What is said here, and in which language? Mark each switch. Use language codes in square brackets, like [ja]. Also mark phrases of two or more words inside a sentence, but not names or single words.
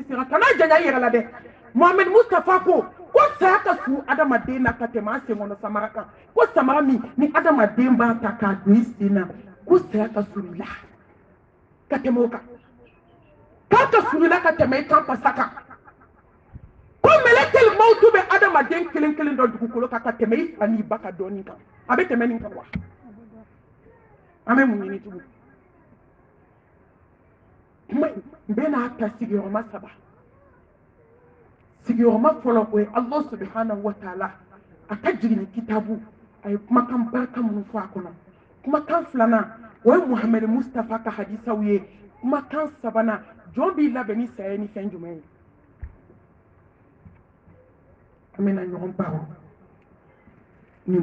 [bm] sera kana janya i yɛrɛ la dɛ Mohamed Mustafa ko saya ka surun adamaden na ka tɛmɛ an senkɔnɔ samara kan ko samara min ni adamaden b'a ta k'a don i sen na ko saya ka surun i la ka tɛmɛ o kan k'a ka surun i la ka tɛmɛ i kan pasa kan ko mɛlɛkɛl mawutu bɛ adamaden kelen kelen dɔ dugukolo kan ka tɛmɛ i fa n'i ba ka dɔɔnin kan a bɛ tɛmɛ nin kan wa an bɛ mun ɲini tugun n bɛ n'a ta sigiyɔrɔma 3 sigiyɔrɔma fɔlɔ o ye Allah [ar] subhanahu wa ta'ala [bm] a ka jiginni kitabu a ye kumakan barika minnu fɔ a kɔnɔ kumakan 2nan o ye Mohamed Mustafa ka hadisaw ye kumakan 3nan jɔn b'i labɛn ni saya ni fɛn jumɛn ye an bɛna ɲɔgɔn baro nin